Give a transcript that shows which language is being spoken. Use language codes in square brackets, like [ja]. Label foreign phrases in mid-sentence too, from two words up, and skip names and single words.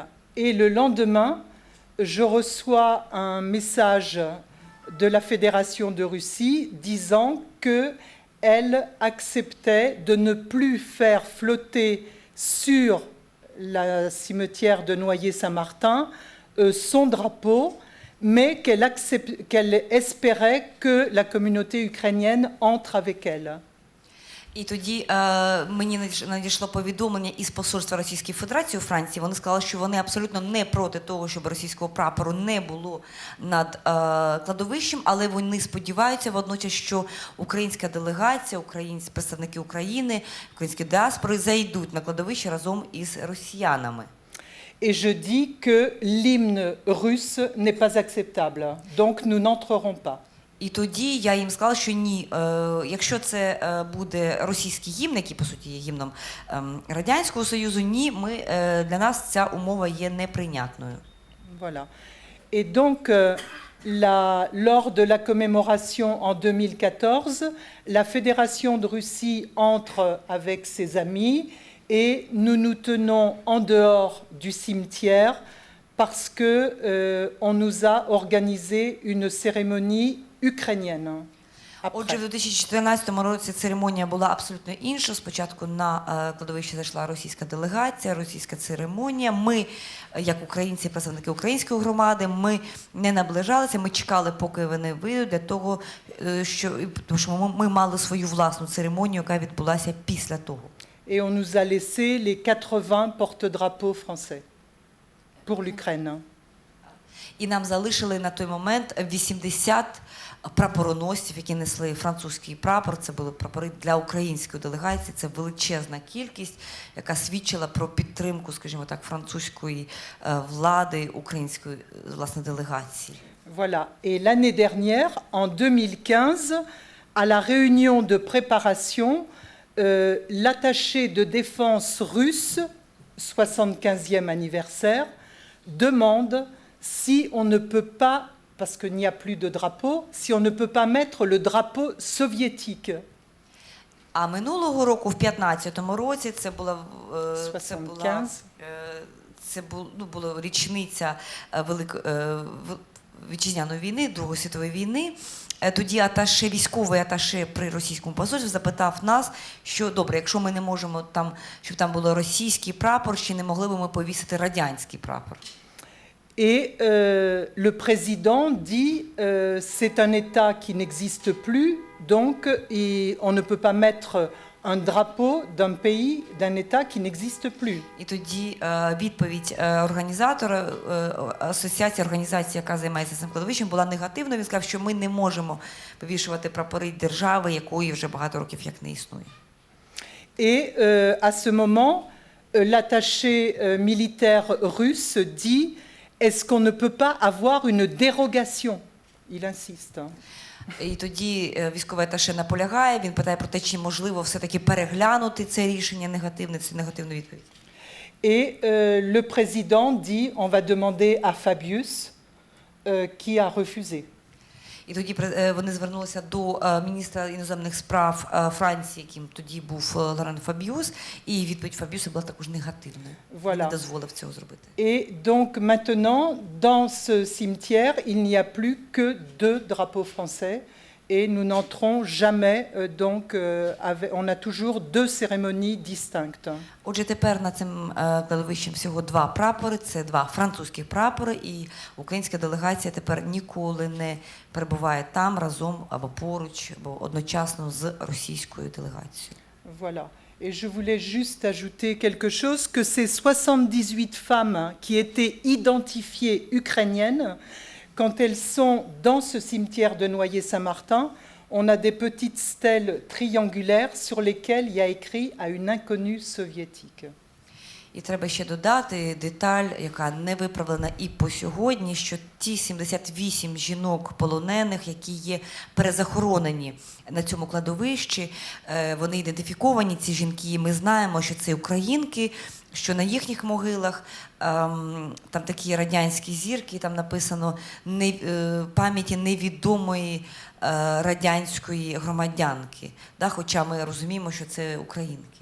[fr] Et le lendemain, je reçois un message de la Fédération de Russie disant qu'elle acceptait de ne plus faire flotter sur la cimetière de Noyer-Saint-Martin son drapeau, mais qu'elle espérait que la communauté ukrainienne entre avec elle. [uk] І тоді мені надійшло повідомлення із посольства Російської Федерації у Франції. Вони сказали, що вони абсолютно не проти того, щоб російського прапору не було над кладовищем, але вони сподіваються водночас, що українська делегація, представники України, українські діаспори зайдуть на кладовище разом із росіянами. [fr] Et je dis que l'hymne russe n'est pas acceptable, donc nous n'entrerons pas. [uk] І тоді я їм сказала, що ні, якщо це буде російський гімн, який, по суті, є гімном Радянського Союзу, ні, для нас ця умова є неприйнятною. [fr] Voilà. Et donc, lors de la commémoration en 2014, la Fédération de Russie entre avec ses amis et nous nous tenons en dehors du cimetière parce qu'on nous a organisé une cérémonie ukrainienne. [uk] Отже, в 2014 році церемонія була абсолютно інша. Спочатку на кладовище зайшла російська делегація, російська церемонія. Ми, як українці, представники української громади, ми не наближалися, ми чекали, поки вони вийдуть, для того, тому що ми мали свою власну церемонію, яка відбулася після того. [fr] et on nous a laissé les 80 porte-drapeaux français pour l'Ukraine. [uk] І нам залишили на той момент 80 прапороносців, які несли французький прапор. Це були прапори для української делегації. Це величезна кількість, яка свідчила про підтримку, скажімо так, французької влади, української, власне, делегації. [fr] Voilà. Et l'année dernière, en 2015, à la réunion de préparation, l'attaché de défense russe, 75e anniversaire, demande si on ne peut pas, parce qu'il n'y a plus de drapeau, si on ne peut pas mettre le drapeau soviétique. [uk] А минулого року, в 15-му році, це була річниця вітчизняної війни, Другої світової війни. Тоді військовий аташе при російському посольстві запитав нас, що добре, якщо ми не можемо там, щоб там було російський прапор, чи не могли б ми повісити радянський прапор? [fr] Et le président dit c'est un État qui n'existe plus, donc on ne peut pas mettre un drapeau d'un pays, d'un État qui n'existe plus. [uk] І тоді відповідь організатора, асоціації організації, яка займається цим кладовищем, була негативною. Він сказав, що ми не можемо повішувати прапори держави, якої вже багато років як не існує. [fr] Et à ce moment, l'attaché militaire russe dit est-ce qu'on ne peut pas avoir une dérogation? Il insiste. [uk] І тоді військовий аташе наполягає, він питає про те, чи можливо все-таки переглянути це рішення негативне, цю негативну відповідь. [fr] Et le président dit on va demander à Fabius qui a refusé. [uk] І тоді вони звернулися до міністра іноземних справ Франції, яким тоді був Лоран Фабіус, і відповідь Фабіуса була також негативною. [fr] Voilà. [uk] Він не дозволив цього зробити. [fr] Et donc maintenant, dans ce cimetière, il n'y a plus que 2 drapeaux français et nous n'entrons jamais, on a toujours 2 cérémonies distinctes. [uk] Отже, тепер на цим кладовищем всього 2 прапори, це 2 французьких прапори, і українська делегація тепер ніколи не перебуває там разом або поруч, або одночасно з російською делегацією. [fr] Voilà. Et je voulais juste ajouter quelque chose, que ces 78 femmes qui étaient identifiées ukrainiennes, quand elles sont dans ce cimetière de Noyer-Saint-Martin, on a des petites stèles triangulaires sur lesquelles il y a écrit à une inconnue soviétique. [uk] І треба ще додати деталь, яка не виправлена і по сьогодні, що ті 78 жінок полонених, які є перезахоронені на цьому кладовищі, вони ідентифіковані, ці жінки, і ми знаємо, що це українки, що на їхніх могилах там такі радянські зірки, там написано пам'яті невідомої радянської громадянки, да, хоча ми розуміємо, що це українки.